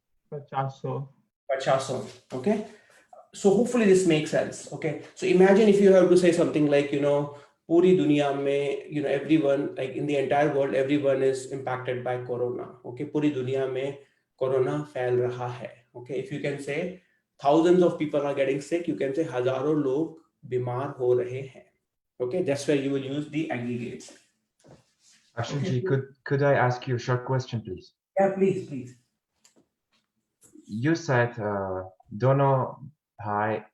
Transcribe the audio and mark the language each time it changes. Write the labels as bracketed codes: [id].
[en] 50. 50. Okay. So hopefully this makes sense. Okay. So imagine if you have to say something like, [hi] पूरी दुनिया में, [en] you know, everyone, like in the entire world, everyone is impacted by corona. Okay, [hi] पूरी दुनिया में corona फैल रहा है. [en] Okay, if you can say thousands of people are getting sick, you can say [hi] हजारों लोग बीमार हो रहे हैं. [en] Okay, that's where you will use the aggregates. Ashinji, could I ask you a short question, please? Yeah, please. You said dono bhai.